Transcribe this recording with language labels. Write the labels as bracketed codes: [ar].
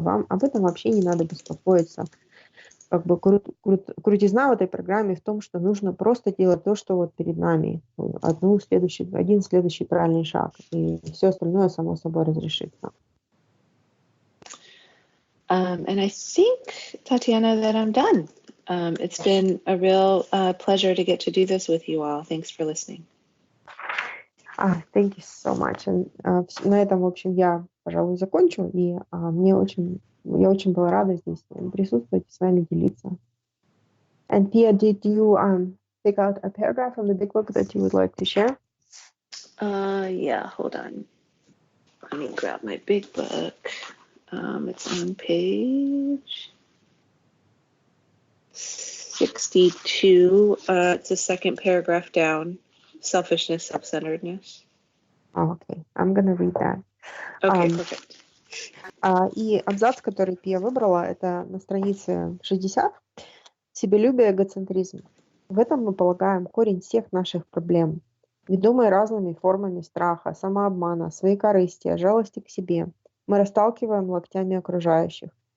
[ru] Вам об этом вообще не надо беспокоиться. Как бы крутизна в этой программе в том, что нужно просто делать то, что вот перед нами. Один следующий правильный шаг. И все остальное само собой разрешится. [en] And I think, Tatiana, that I'm done. It's been a real pleasure to get to do this with you all. Thanks for listening. Thank you so much. [ru] На этом, в общем, я, пожалуй, закончу. И я очень была рада здесь присутствовать и с вами делиться. [en] And Pia, did you pick out a paragraph from the big book that you would like to share? Yeah, hold on. Let me grab my big book. It's on page 62. It's the second paragraph down. Selfishness, self-centeredness. Okay, I'm going to read that. Okay, perfect. [ru] И абзац, который Пия выбрала, это на странице 60. Себелюбие, эгоцентризм. В этом мы полагаем корень всех наших проблем. Ведомые разными формами страха, самообмана, своекорыстия, жалости к себе, мы расталкиваем локтями окружающих.